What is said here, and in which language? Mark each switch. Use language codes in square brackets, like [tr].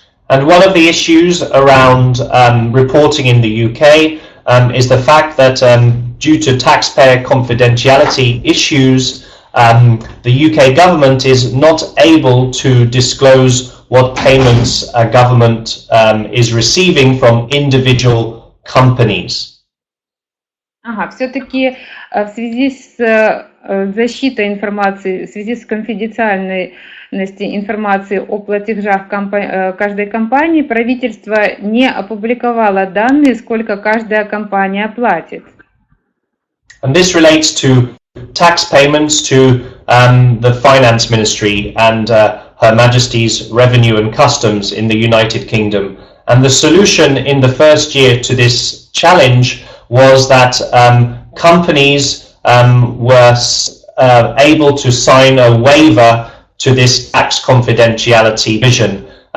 [en] And one of the issues around reporting in the UK is the fact that due to taxpayer confidentiality issues, the UK government is not able to disclose what payments a government is receiving from individual companies. [ru] Все-таки в связи с защитой информации, в связи с конфиденциальностью информации о платежах каждой компании, правительство не опубликовало данные, сколько каждая компания платит. [en] And this relates to tax payments to the Finance Ministry and Her Majesty's Revenue and Customs in the United Kingdom. And the solution in the first year to this challenge was that companies were able to sign a waiver to this tax confidentiality vision.